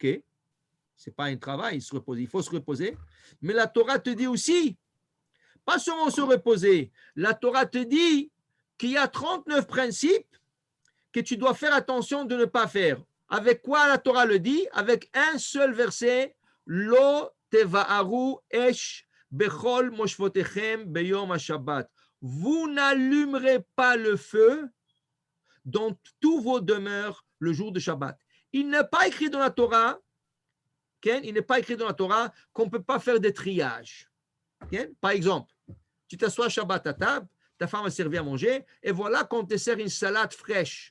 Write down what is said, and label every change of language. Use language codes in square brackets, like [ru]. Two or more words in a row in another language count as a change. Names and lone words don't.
[fr] Ce n'est pas un travail, se reposer. Il faut se reposer. Mais la Torah te dit aussi, pas seulement se reposer, la Torah te dit qu'il y a 39 principes que tu dois faire attention de ne pas faire. Avec quoi la Torah le dit? Avec un seul verset, [he] לא תבערו אש בכל מושבותיכם ביום השבת. [fr] Vous n'allumerez pas le feu dans tous vos demeures le jour de Shabbat. Il n'est pas écrit dans la Torah, il n'est pas écrit dans la Torah qu'on ne peut pas faire des triages. Par exemple, tu t'assois Shabbat à table, ta femme a servi à manger, et voilà qu'on te sert une salade fraîche.